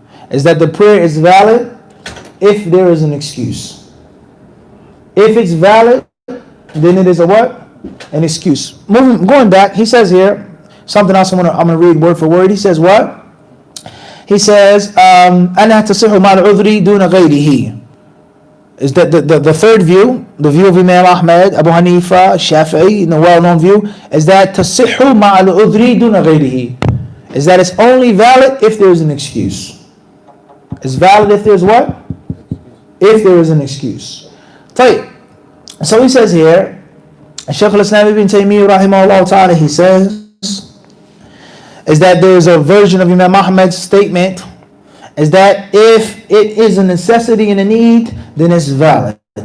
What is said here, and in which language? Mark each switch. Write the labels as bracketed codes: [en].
[en] Is that the prayer is valid if there is an excuse. If it's valid, then it is a what? An excuse. Going back, he says here, something else I'm going to read word for word. He says what? He says, [ar] أَنَا تَصِحُ مَعَ الْعُذْرِ دُونَ غَيْرِهِ. [en] Is that the third view, the view of Imam Ahmed, Abu Hanifa, Shafi'i, the well-known view, is that [ar] تَصِحُ مَعَ الْعُذْرِ دُونَ غَيْرِهِ. [en] Is that it's only valid if there is an excuse. It's valid if there's what? If there is an excuse. So he says here, Shaykh al-Islam ibn Taymiyyah rahimahullah ta'ala, he says, is that there is a version of Imam Ahmad's statement, is that if it is a necessity and a need, then it's valid.